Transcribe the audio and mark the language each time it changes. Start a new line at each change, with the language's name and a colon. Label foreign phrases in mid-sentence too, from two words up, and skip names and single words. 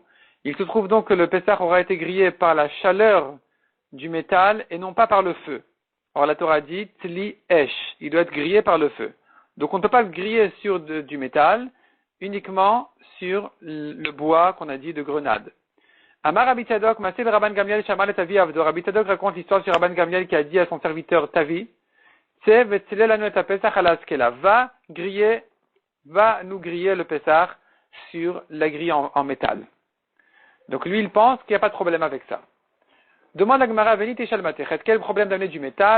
French: Il se trouve donc que le Pessah aura été grillé par la chaleur du métal et non pas par le feu. Or la Torah dit
Hebrew: צלי אש,
French: il doit être grillé par le feu. Donc on ne peut pas le griller sur du métal, uniquement sur le bois qu'on a dit de grenade.
Hebrew: אמר רבי צדוק מעשה ברבן גמליאל שאמר לטבי עבדו.
French: Rabbi Tzadok raconte l'histoire sur Rabban Gamliel qui a dit à son serviteur Tavi, va nous griller le Pessah sur la grille en métal. Donc lui il pense qu'il n'y a pas de problème avec ça. Demande la Gemara, quel problème d'amener du métal?